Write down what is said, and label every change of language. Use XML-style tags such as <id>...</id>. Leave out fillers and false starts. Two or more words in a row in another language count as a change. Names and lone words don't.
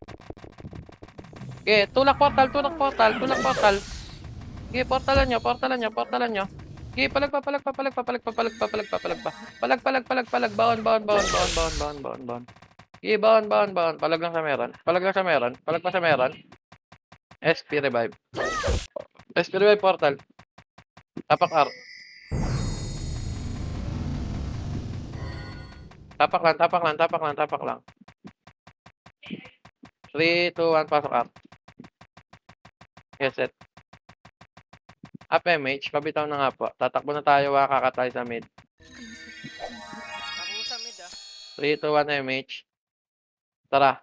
<tl>Okay, tulak portal. Okay, portalan nyo. Okay, palag pa. Baon. Okay, baon. Palag lang sa meron. Palag pa sa meron.</tl> <en>SP revive.</en> <tl>Portal. Tapak R. Tapak lang. 3, 2, 1, pasok R.</tl> <en>Yes, set.</en> <tl>Up MH, pabitaw na nga po. Tatakbo na tayo, kakatay sa mid. Tako sa mid ah. 3, 2, 1, MH. Tara.</tl>